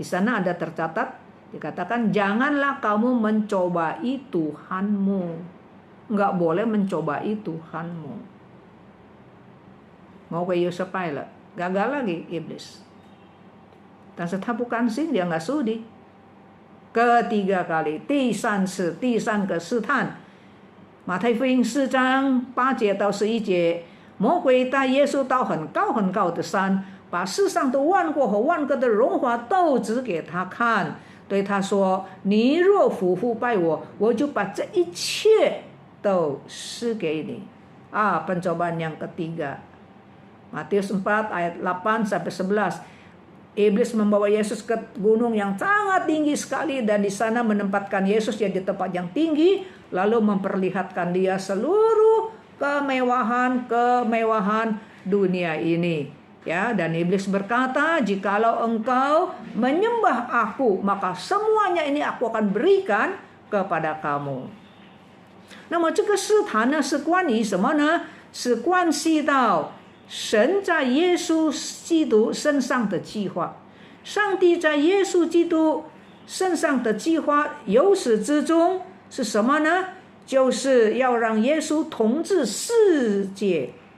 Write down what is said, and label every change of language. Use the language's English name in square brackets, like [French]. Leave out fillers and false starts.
[Indonesian] Di sana ada tercatat, dikatakan janganlah kamu mencobai Tuhanmu. Enggak boleh mencobai Tuhanmu. Mau ke Yusuf Pilot, gagal lagi iblis. Dan setelah bukan sih dia nggak sudi. Ketiga kali, [Chinese] 第三个试探。马太福音4章8节到11节，魔鬼带耶稣到很高很高的山，把世上的万国和万国的荣华都指给他看，对他说：“你若俯伏拜我，我就把这一切都施给你。” [Indonesian] Pencobaan yang ketiga. Matius 4 ayat 8 sampai 11. Iblis membawa Yesus ke gunung yang sangat tinggi sekali dan di sana menempatkan Yesus di tempat yang tinggi, lalu memperlihatkan dia seluruh kemewahan dunia ini. Ya, dan iblis berkata, "Jikalau engkau menyembah aku, maka semuanya ini aku akan berikan kepada kamu." [Chinese] 那么这个试探呢，是关于什么呢？是关系到神在耶稣基督身上的计划。上帝在耶稣基督身上的计划由始至终是什么呢？就是要让耶稣统治世界。